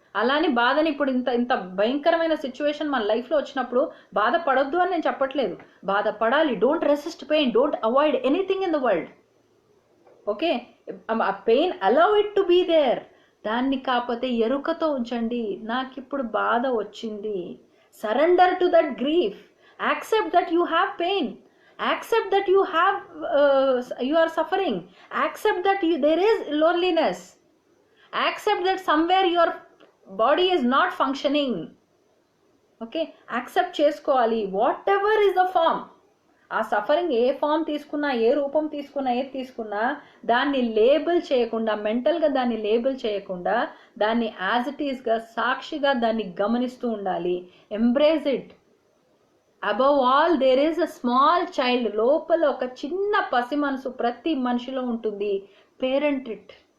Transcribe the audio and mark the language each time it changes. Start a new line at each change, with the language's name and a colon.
Telugu: అలానే బాధని ఇప్పుడు ఇంత భయంకరమైన సిచ్యువేషన్ మన లైఫ్లో వచ్చినప్పుడు బాధపడొద్దు అని నేను చెప్పట్లేదు, బాధపడాలి.
English: Don't resist pain, don't avoid anything in the world. Okay, ఆ pain allow it to be there.
Telugu: దాన్ని కాకపోతే ఎరుకతో ఉంచండి. నాకు ఇప్పుడు బాధ వచ్చింది,
English: Surrender to that grief. Accept that you have pain, accept that you are suffering, accept that there is loneliness, accept that somewhere your body is not functioning.
Telugu: Okay, accept చేసుకోవాలి.
English: whatever is the form,
Telugu: ఆ suffering ఏ form తీసుకున్నా, ఏ రూపం తీసుకున్నా, ఏది తీసుకున్నా దాన్ని label చేయకుండా, మెంటల్గా దాన్ని లేబుల్ చేయకుండా, దాన్ని యాజ్ ఇట్ ఈస్గా సాక్షిగా దాన్ని గమనిస్తూ ఉండాలి.
English: Embrace it. Above all there is a small child.
Telugu: లోపల ఒక చిన్న పసి మనసు ప్రతి మనిషిలో ఉంటుంది.
English: Parent it.